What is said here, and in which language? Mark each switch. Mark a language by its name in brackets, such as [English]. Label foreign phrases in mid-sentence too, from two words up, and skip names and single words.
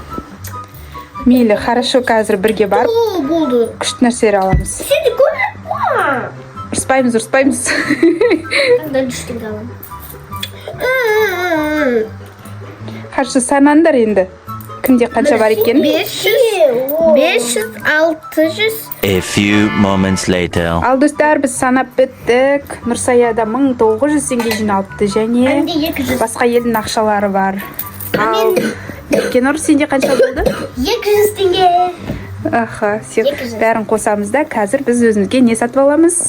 [Kazakh] Мейлі, хорошо, қазір бірге барып О, болды. күшті нәрселер аламыз. Сен көріп. Ұрыспаймыз. Қандай 3 теңге аламын. Қаршы санаңдар енді. Кімде қанша бар екен? 500, 600. [English] A few moments later. [Kazakh] Ал достар, біз санап біттік. Нұрсаяда 1900 теңге жиналыпты және басқа елдің ақшалары бар. Ал Еркенұр, сенде қанша болды? 200 теңге. Аха, бәрін қосамыз да, қазір біз өзімізге не сатып аламыз?